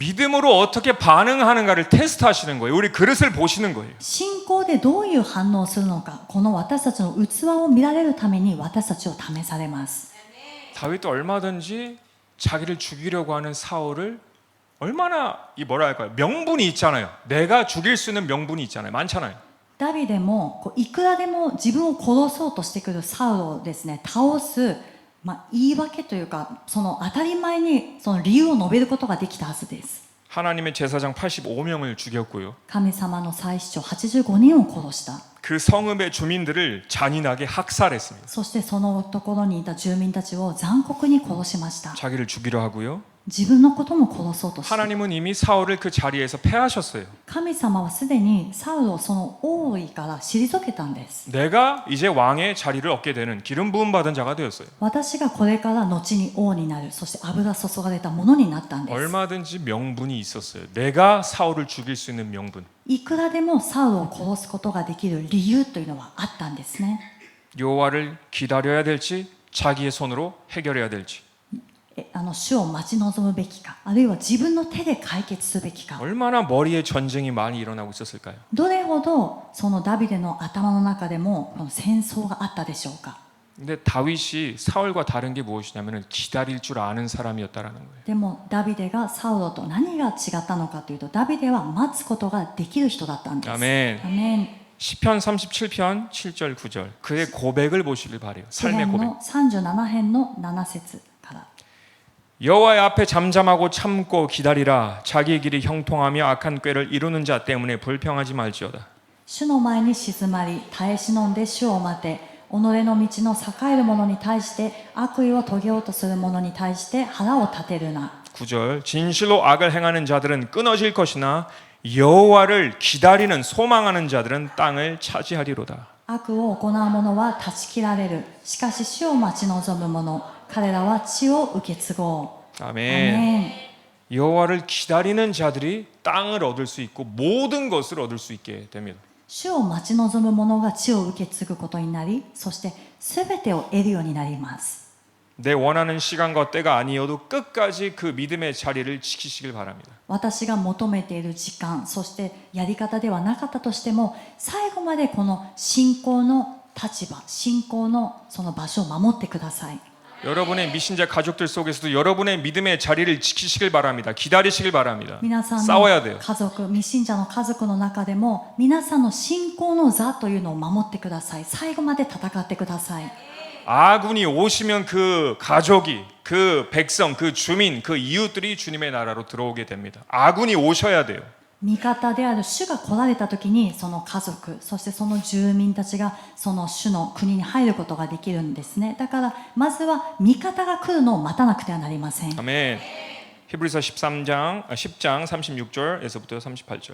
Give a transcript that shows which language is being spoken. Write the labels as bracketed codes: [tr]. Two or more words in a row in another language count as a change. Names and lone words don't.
[ko] 믿음으로 어떻게 반응하는가를 테스트하시는 거예요. 우리 그릇을 보시는 거예요. [ja] 信仰でどういう反応をするのか、この私たちの器を見られるために私たちを試されます。 [ko] 다윗도 얼마든지 자기를 죽이려고 하는 사울을 얼마나 이 뭐라 할까요? 명분이 있잖아요. 내가 죽일 수 있는 명분이 있잖아요. 많잖아요. [ja] ダビデもいくらでも自分を殺そうとしてくるサウロをですね、倒す、言い訳というか、その当たり前にその理由を述べることができたはずです。 [ko] 하나님의 제사장 85명을 죽였고요. [ja] 神様の祭司長85人を殺した。 [ko] 그 성읍의 주민들을 잔인하게 학살했습니다. [ja] そしてそのところにいた住民たちを残酷に殺しました。 [ko] 자기를 죽이려 하고요. [ja] 自分のことも殺そうとして。 [ko] 하나님은 이미 사울을 그 자리에서 패하셨어요. [ja] 神様はすでにサウルをその王位から退けたんです。 [ko] 내가 이제 왕의 자리를 얻게 되는 기름 부음 받은 자가 되었어요. [ja] 私がこれから後に王になる、そして油注がれたものになったんです。 [ko] 얼마든지 명분이 있었어요. 내가 사울을 죽일 수 있는 명분. [ja] いくらでもサウルを殺すことができる理由というのはあったんですね。 [ko] 여호와를 기다려야 될지 자기의 손으로 해결해야 될지. [ja] 主を待ち望むべきか、あるいは自分の手で解決すべきか。 [ko] 얼마나 머리에 전쟁이 많이 일어나고 있었을까요? [ja] どれほどそのダビデの頭の中でもこの戦争があったでしょうか。 [ko] 근데 다윗이 사울과 다른 게 무엇이냐면 기다릴 줄 아는 사람이었다라는 거예요. [ja] でもダビデがサウロと何が違ったのかというと、ダビデは待つことができる人だったんです。 [ko] 아멘. [ja] アメン。 [ko] 시편 37편 7절 9절 그의 고백을 보시길 바래요. [ja] 詩 [ko] 삶의 [ja] 編 [ko] 고백. [ja] の37編の7節から。 [ko] 여호와의 앞에 잠잠하고 참고 기다리라. 자기의 길이 형통하며 악한 꾀를 이루는 자 때문에 불평하지 말지어다. [ja] 主の前に静まり、耐え忍んで主を待て。己の道の栄える者に対して、悪意を遂げようとする者に対して腹を立てるな。 [ko] 9절 진실로 악을 행하는 자들은 끊어질 것이나 여호와를 기다리는 소망하는 자들은 땅을 차지하리로다. [ja] 悪を行う者は断ち切られる。しかし主を待ち望む者、彼らは地を受け継ごう。 [ko] 아멘. 여호와를 기다리는 자들이 땅을 얻을 수 있고 모든 것을 얻을 수 있게 됩니다. [ja] 主を待ち望む者が地を受け継ぐことになり、そして全てを得るようになります。 [ko] 내 원하는 시간과 때가 아니어도 끝까지 그 믿음의 자리를 지키시길 바랍니다. [ja] 私が求めている時間、そしてやり方ではなかったとしても、最後までこの信仰の立場、信仰のその場所を守ってください。 [ko] 여러분의 미신자 가족들 속에서도 여러분의 믿음의 자리를 지키시길 바랍니다. 기다리시길 바랍니다. [ja] 皆さん [ko] 싸워야 [ja] の [ko] 돼요. [ja] 家族、未信者の家族の中でも、皆さんの信仰の座というのを守ってください。最後まで戦ってください。 [ko] 아군이 오시면 그 가족이, 그 백성, 그 주민, 그 이웃들이 주님의 나라로 들어오게 됩니다. 아군이 오셔야 돼요. [ja] 味方である主が来られた時にその家族そしてその住民たちがその主の国に入ることができるんですね。だからまずは味方が来るのを待たなくてはなりません。 [ko] 아멘. 히브리서 10장 36절에서부터 38절.